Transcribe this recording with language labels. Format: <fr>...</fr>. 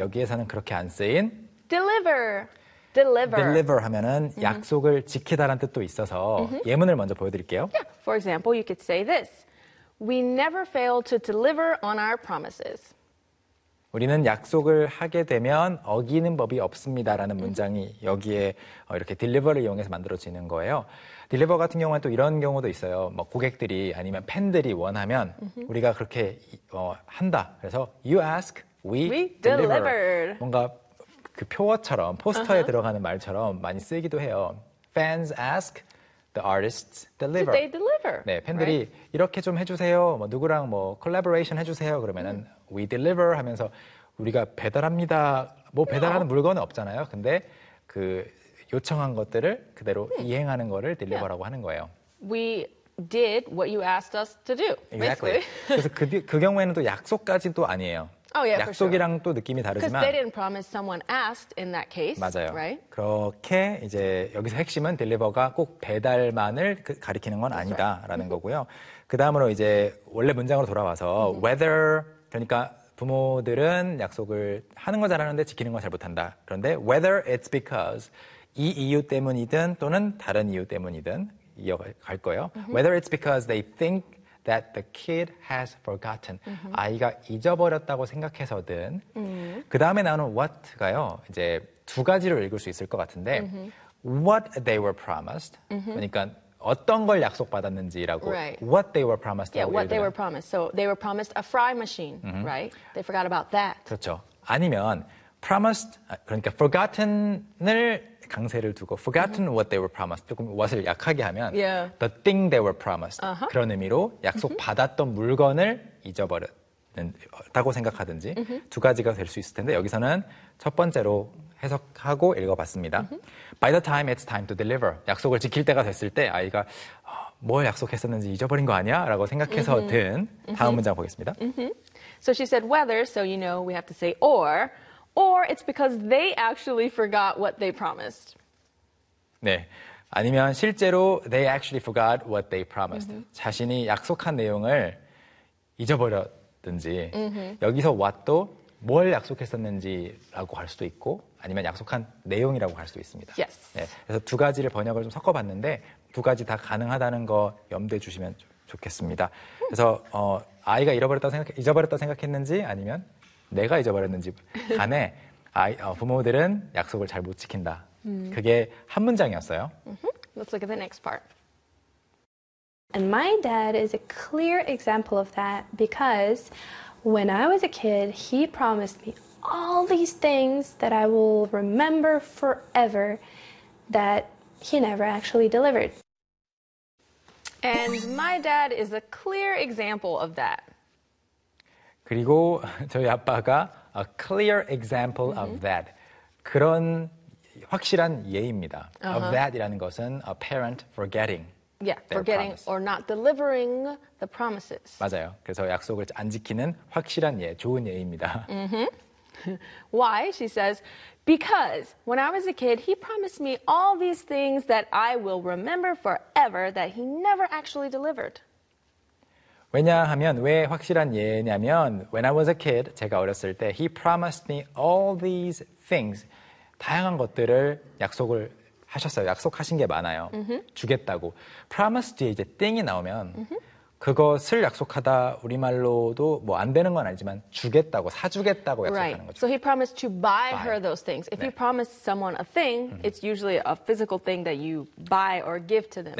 <ko>여기에서는 그렇게 안 쓰인</ko> <en>deliver.</en> <ko>Deliver 하면은 mm-hmm. 약속을 지키다라는 뜻도 있어서 mm-hmm. 예문을 먼저 보여드릴게요.</ko> <en>Yeah. For example, you could say this. We never fail to deliver on our promises.</en> <ko>우리는 약속을 하게 되면 어기는 법이 없습니다라는 mm-hmm. 문장이 여기에 이렇게 deliver를 이용해서 만들어지는 거예요. Deliver 같은 경우는 또 이런 경우도 있어요. 뭐 고객들이 아니면 팬들이 원하면 mm-hmm. 우리가 그렇게 한다. 그래서</ko> <en>you ask, we deliver.</en> <ko>뭔가 그 표어처럼 포스터에 uh-huh. 들어가는 말처럼 많이 쓰이기도 해요.</ko> <en>Fans ask, the artists deliver. Do they deliver?</en> <ko>네, 팬들이 right? 이렇게 좀 해주세요. 뭐 누구랑 뭐 collaboration 해주세요. 그러면은 we deliver 하면서 우리가 배달합니다. 뭐 배달하는 no. 물건은 없잖아요. 근데 그 요청한 것들을 그대로 이행하는 거를 deliver라고 yeah. 하는 거예요.</ko> <en>We did what you asked us to do. Exactly.</en> <ko>그래서 그 경우에는 또 약속까지는 또 아니에요.</ko> <en>Oh, yeah,</en> <ko>약속이랑</ko> <en>sure.</en> <ko>또 느낌이 다르지만</ko> <en>Because they didn't promise someone asked in that case,</en> <ko>맞아요.</ko> <en>Right?</en> <ko>그렇게 이제 여기서 핵심은 deliver가 꼭 배달만을 가리키는 건 아니다라는 right. 거고요. Mm-hmm. 그다음으로 이제 원래 문장으로 돌아와서 mm-hmm. whether 그러니까 부모들은 약속을 하는 거 잘하는데 지키는 거 잘 못한다. 그런데</ko> <en>whether it's because</en> <ko>이 이유 때문이든 또는 다른 이유 때문이든 이어갈 거예요. Mm-hmm.</ko> <en>Whether it's because they think that the kid has forgotten.</en> <ko>Mm-hmm. 아이가 잊어버렸다고 생각해서든 mm-hmm. 그 다음에 나오는 what가요. 이제 두 가지로 읽을 수 있을 것 같은데 mm-hmm.</ko> <en>what they were promised. Mm-hmm.</en> <ko>그러니까 어떤 걸 약속받았는지라고</ko> <en>right. what they were promised. Yeah, what they were promised. So they were promised a fry machine, mm-hmm. right? They forgot about that.</en> <ko>그렇죠. 아니면 promised, 그러니까 forgotten을 강세를 두고 forgotten mm-hmm.</ko> <en>what they were promised</en> <ko>조금 what을 약하게 하면</ko> <en>yeah. the thing they were promised uh-huh.</en> <ko>그런 의미로 약속 받았던</ko> <en>mm-hmm.</en> <ko>물건을 잊어버렸다고 생각하든지 mm-hmm. 두 가지가 될 수 있을 텐데 여기서는 첫 번째로 해석하고 읽어봤습니다. Mm-hmm.</ko> <en>By the time it's time to deliver</en> <ko>약속을 지킬 때가 됐을 때 아이가 뭘 약속했었는지 잊어버린 거 아니야? 라고 생각해서 mm-hmm. 든 다음 mm-hmm. 문장 보겠습니다. Mm-hmm.</ko> <en>So she said whether so you know we have to say or it's because they actually forgot what they promised.</en> <ko>네. 아니면 실제로</ko> <en>they actually forgot what they promised.</en> <ko>Mm-hmm. 자신이 약속한 내용을 잊어버렸든지 mm-hmm. 여기서 what도 뭘 약속했었는지라고 할 수도 있고 아니면 약속한 내용이라고 할 수도 있습니다.</ko> <en>Yes.</en> <ko>네. 그래서 두 가지를 번역을 좀 섞어봤는데 두 가지 다 가능하다는 거 염두에 주시면 좋겠습니다. 그래서 아이가 잊어버렸다고 생각했는지 아니면 내가 잊어버렸는지 간에 부모들은 약속을 잘 못 지킨다. 그게 한 문장이었어요.</ko> <en>Mm-hmm. Let's look at the next part. And my dad is a clear example of that because when I was a kid, he promised me all these things that I will remember forever that he never actually delivered. And my dad is a clear example of that.</en> <ko>그리고 저희 아빠가</ko> <en>a clear example mm-hmm. of that.</en> <ko>그런 확실한 예입니다. Uh-huh. of that이라는 것은</ko> <en>a parent forgetting. Yeah, forgetting promise. or not delivering the promises.</en> <ko>맞아요. 그래서 약속을 안 지키는 확실한 예, 좋은 예입니다.</ko> <en>Mm-hmm. Why? She says, because when I was a kid, he promised me all these things that I will remember forever that he never actually delivered.</en> <ko>왜냐하면 왜 확실한 예냐면</ko> <en>when I was a kid</en> <ko>제가 어렸을 때</ko> <en>he promised me all these things</en> <ko>다양한 것들을 약속을 하셨어요 약속하신 게 많아요 mm-hmm. 주겠다고 promise 뒤에 이제 thing이 나오면 mm-hmm. 그것을 약속하다 우리 말로도 뭐 안 되는 건 아니지만 주겠다고 사주겠다고 약속하는</ko> <en>right.</en> <ko>거죠.</ko> <en>So he promised to buy her those things. If 네. you promise someone a thing, mm-hmm. it's usually a physical thing that you buy or give to them.</en>